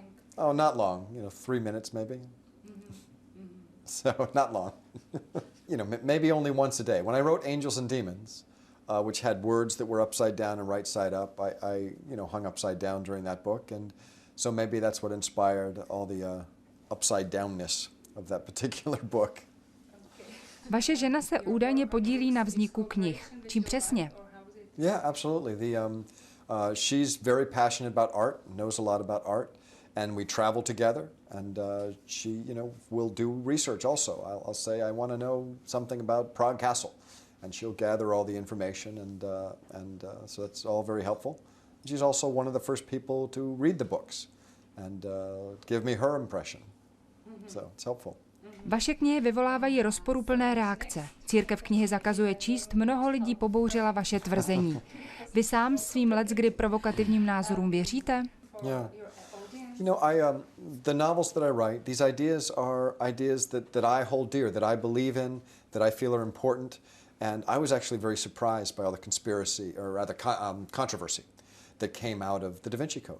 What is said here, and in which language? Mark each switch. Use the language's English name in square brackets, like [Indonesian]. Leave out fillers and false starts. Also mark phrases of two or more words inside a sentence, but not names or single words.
[English] Oh, not long. 3 minutes maybe. So not long. Maybe only once a day. When I wrote Angels and Demons, which had words that were upside down and right side up, I hung upside down during that book, and so maybe that's what inspired all the upside downness of that particular book. [Czech] Vaše žena se údajně podílí na vzniku knih. Čím přesně? [English] Yeah, absolutely. She's very passionate about art, knows a lot about art, and we travel together. And she, will do research also. I'll say I want to know something about Prague Castle, and she'll gather all the information, and so that's all very helpful. She's also one of the first people to read the books and give me her impression. So it's helpful. [Czech] Vaše knihy vyvolávají rozporuplné reakce. Církev knihy zakazuje číst, mnoho lidí pobouřila vaše tvrzení. Vy sám svým leckdy provokativním názorům věříte? [English] Yeah. The novels that I write, these ideas are ideas that I hold dear, that I believe in, that I feel are important. And I was actually very surprised by all the conspiracy, or rather controversy, that came out of the Da Vinci Code.